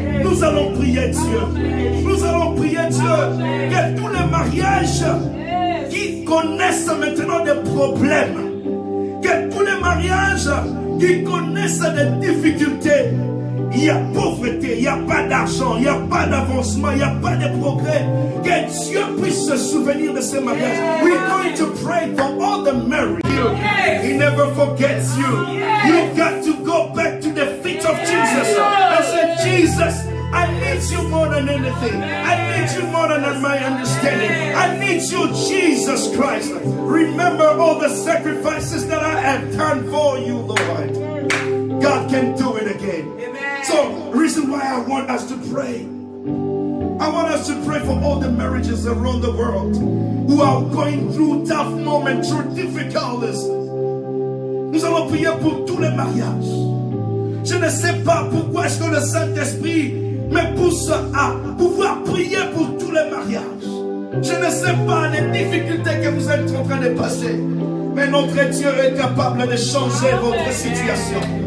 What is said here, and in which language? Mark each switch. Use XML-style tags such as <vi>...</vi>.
<fr>Nous allons prier Dieu. Nous allons prier Dieu que tous les mariages qui connaissent maintenant des problèmes, que tous les mariages qui connaissent des difficultés, il y a pauvreté, il n'y a pas d'argent, il n'y a pas d'avancement, il n'y a pas de progrès, que Dieu puisse se souvenir de ces mariages.</fr> <en>We're going to pray for all the married. He never forgets you. You got to go back to the feet of Jesus and say, Jesus, I need you more than anything. I need you more than my understanding. I need you, Jesus Christ. Remember all the sacrifices that I have done for you, Lord. God can do it again. So, reason why I want us to pray. I want us to pray for all the marriages around the world who are going through tough moments, through difficulties.</en> <fr>Nous allons prier pour tous les mariages. Je ne sais pas pourquoi est-ce que le Saint-Esprit me pousse à pouvoir prier pour tous les mariages. Je ne sais pas les difficultés que vous êtes en train de passer, mais notre Dieu est capable de changer votre situation.</fr>